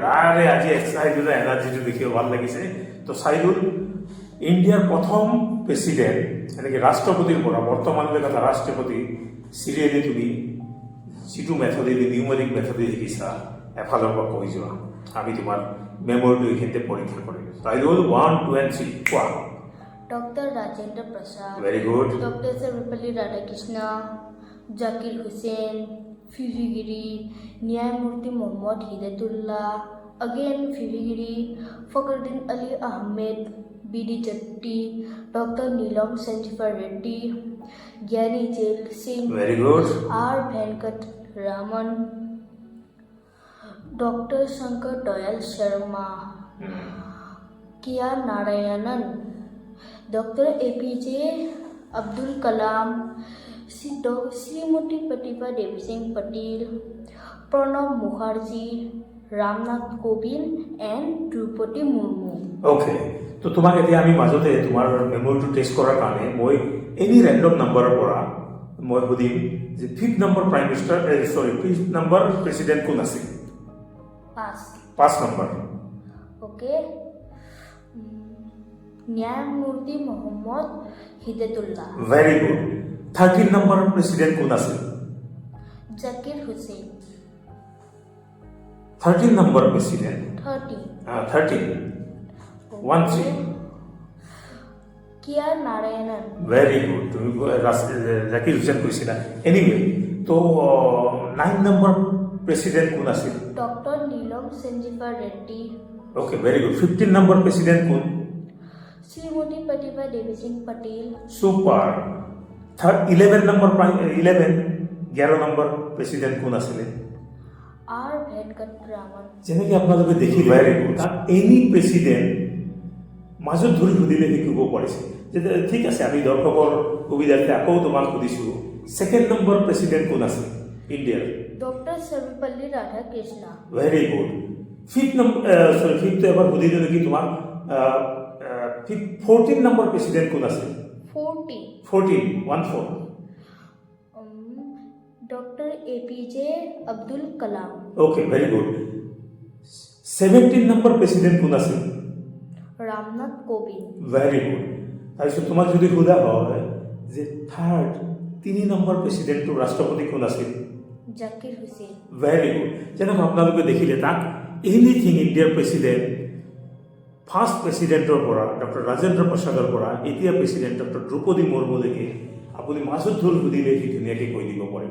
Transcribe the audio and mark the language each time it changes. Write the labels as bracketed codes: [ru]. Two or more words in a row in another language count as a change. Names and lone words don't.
[as] আৰে আজি ছাইদুলৰ এনাৰ্জিটো দেখিও ভাল লাগিছে। তো ছাইদুল ইণ্ডিয়াৰ প্ৰথম প্ৰেছিডেণ্ট, এনেকৈ ৰাষ্ট্ৰপতিৰ পৰা বৰ্তমানলৈ এটা ৰাষ্ট্ৰপতি চিৰিয়েলি তুমি যিটো মেথডেদি [en] numeric methodেদি [as] শিকিছা এফালৰ পৰা কৈ যোৱা, আমি তোমাৰ মেমৰিটো এইখিনিতে পৰীক্ষা কৰিম। ছাইদুল 1, 2 and 3 কোৱা। ডক্টৰ ৰাজেন্দ্ৰ প্ৰসাদ, [en] Very good. [as] ডক্টৰ সৰ্বপল্লী ৰাধাকৃষ্ণ, জাকিৰ হুছেইন, ফিফিগিৰি, ন্যায়মূৰ্তি মোহাম্মদ হিদায়তুল্লাহ, अगेन फिफिगिरी, फखरुद्दीन अली अहमेद, बी.डी. चट्टी, डॉक्टर नीलम संजीवा रेड्डी, ज्ञानी जेल सिंह, [en] very good, [as] आर वेंकट रामन, डॉक्टर शंकर दयाल शर्मा, किया नारायणन, डॉक्टर ए.पी.जे. अब्दुल कलाम, श्रीमती प्रतिभा देवी सिंह पटेल, प्रणब मुखर्जी, ৰামনাথ কোবিন্দ এণ্ড দ্ৰৌপদী মুৰ্মু। অ'কে, তো তোমাক এতিয়া আমি মাজতে তোমাৰ মেমৰিটো টেষ্ট কৰাৰ কাৰণে মই [en] any random numberৰ [as] পৰা মই সুধিম যে 5th নম্বৰ [en] prime minister, [as] 5th নম্বৰ প্ৰেছিডেণ্ট কোন আছিল? 5 নম্বৰ। অ'কে, ন্যায়মূৰ্তি মোহাম্মদ হিদায়তুল্লাহ। [en] ভেৰি [as] গুড। 13 নম্বৰ প্ৰেছিডেণ্ট কোন আছিল? জাকিৰ হুছেইন। [en] 13 number president. 13. [as] 1, 3. কিয়া নারায়ণন। [en] Very good. [as] তুমি জাকির হুসেন কৈছিলা। এনিৱে, তো 9 [en] number president [as] কোন আছিল? ডক্টৰ নীলম সঞ্জীৱা ৰেড্ডি। [en] Okay, very good. 15 number president কোন? [as] শ্ৰীমতী প্ৰতিভা দেৱী সিং পটেল। [en] সুপার। 11 number president [as] কোন আছিলে? आर वेंकट रामन। যেনেকৈ আপোনালোকে দেখি [en] very good. [as] তাত এনি প্ৰেছিডেণ্ট মাজত ধৰি সুধিলে শিকিব পাৰিছে। যে ঠিক আছে, আমি দৰ্শকৰ সুবিধাৰ্থে আকৌ তোমাক সুধিছোঁ, 2nd নম্বৰ প্ৰেছিডেণ্ট কোন আছিল ইণ্ডিয়াৰ? ডক্টৰ সৰ্বপল্লী ৰাধাকৃষ্ণ। ভেৰি গুড। 5th এবাৰ সুধিলোঁ নেকি তোমাক? 14 নম্বৰ প্ৰেছিডেণ্ট কোন আছিল? 14, 1-4। डॉक्टर ए.पी.जे. अब्दुल कलाम। [en] Okay, very good. [as] 17 নম্বৰ প্ৰেছিডেণ্ট কোন আছিল? ৰামনাথ কোবিন্দ। [en] Very good. [as] তাৰপিছত তোমাক যদি সোধা হয় যে 3 নম্বৰ প্ৰেছিডেণ্টটো ৰাষ্ট্ৰপতি কোন আছিল? জাকিৰ হুছেইন। [en] Very good. [as] যেনেকৈ আপোনালোকে দেখিলে তাক এনিথিং ইণ্ডিয়াৰ প্ৰেছিডেণ্ট, ফাৰ্ষ্ট প্ৰেছিডেণ্টৰ পৰা ডক্টৰ ৰাজেন্দ্ৰ প্ৰসাদৰ পৰা এতিয়া প্ৰেছিডেণ্ট ডক্টৰ দ্ৰৌপদী মুৰ্মুলৈকে আপুনি মাজত ধৰি সুধিলে সি ধুনীয়াকৈ কৈ দিব পাৰিব।